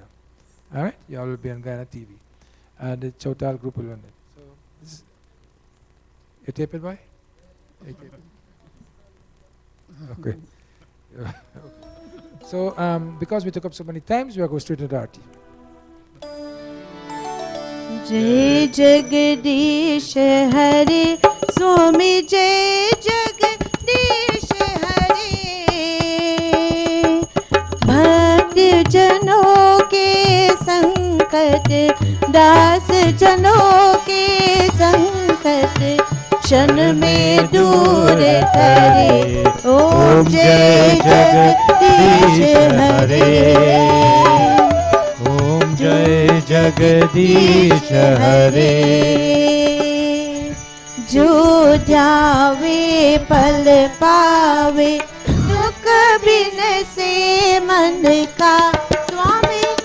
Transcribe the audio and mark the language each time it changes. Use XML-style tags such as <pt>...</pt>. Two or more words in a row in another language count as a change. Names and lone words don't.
<en>All right? You all will be on Guyana TV. And the chautal group will run it. So this is, you tape it, boy? You tape it? Okay. So because we took up so many times, we are going straight to the Arti.</en> <hi>जय जगदीश हरे स्वामी जय जगदीश हरे भक्त जनों के संकट दास जनों के संकट क्षण में दूर करे ओम जय जगदीश हरे जय जगदीश हरे जो ध्यावे फल पावे दुख बिन से मन का स्वामी</hi>